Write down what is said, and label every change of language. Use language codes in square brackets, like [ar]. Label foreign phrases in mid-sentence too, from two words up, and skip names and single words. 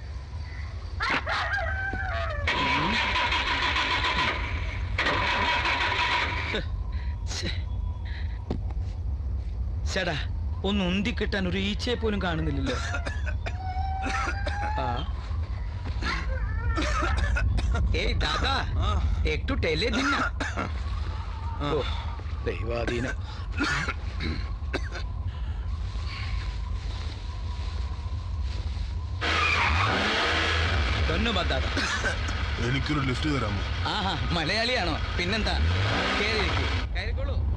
[ml] ചേടാ ഒന്ന് ഉന്തി കിട്ടാൻ ഒരു ഈച്ചയെ പോലും കാണുന്നില്ലല്ലോ. [bn] ആ ഏയ് ദാദാ একটু ঠেলে দিন না. [ml] ഓ ദൈവാധീനം. [hi] धन्यवाद दादा. [ml] എനിക്കൊരു ലിഫ്റ്റ് തരാമോ? ആഹാ മലയാളിയാണോ? പിന്നെന്താ, കയറിക്കോളൂ.